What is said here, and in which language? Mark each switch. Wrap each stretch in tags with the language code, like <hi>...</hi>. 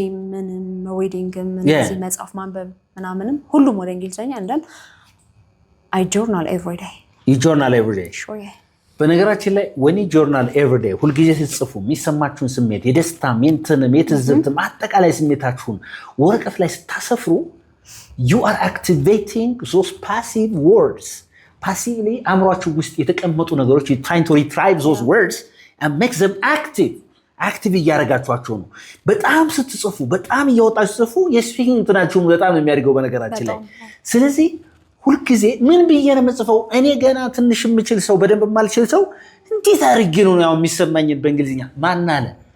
<am>ምንም ዌዲንግ ምንም መጽሐፍ ማንበብ ምናምንም ሁሉም ወደ እንግሊዘኛ እንደን</am> <en>I journal every day. You journal every day? Sure, yeah.</en> <am>በነገራችን ላይ</am> <en>when you journal every day</en> <am>ሁልጊዜ ስትጽፉ የሚሰማችሁን ስሜት የደስታ ሜንትንም የትዝብትም አጠቃላይ ስሜታችሁን ወረቀት ላይ ስታሰፍሩ</am> <en>you are activating those passive words. Passively</en> <am>አእምሯችሁ ውስጥ የተቀመጡ ነገሮች</am> <en>you trying to retrieve those words and make them active.</en> <am>አክቲቭ እያደረጋችኋቸው ነው። በጣም ስትጽፉ በጣም እያወጣችሁ ስትጽፉ የስፒኪንግ እንትናችሁን በጣም የሚያደርገው በነገራችን ላይ። ስለዚህ ሁልጊዜ ምን ብዬ ነው የምጽፈው? እኔ ገና ትንሽ የምችል ሰው በደንብ የማልችል ሰው እንዴት አድርጌ ነው ያው የሚሰማኝን በእንግሊዝኛ ማን አለ?</am>